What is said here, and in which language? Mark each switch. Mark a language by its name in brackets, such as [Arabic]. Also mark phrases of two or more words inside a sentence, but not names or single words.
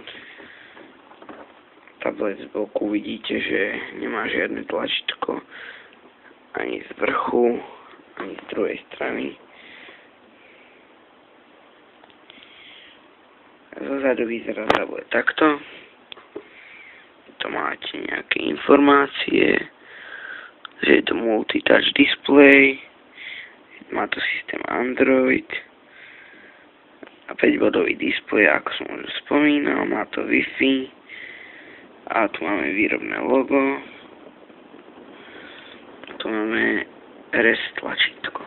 [Slovak] Tablet z boku vidíte, že nemá žiadne tlačítko ani z vrchu, ani z druhej strany. Zozadu vyzerá tablet takto. To máte nejaké informácie, že je to [English] multi-touch display, [Slovak] má to systém Android a 5-bodový displej, ako som už spomínal, má to Wi-Fi a tu máme výrobné logo, tu máme RS tlačítko.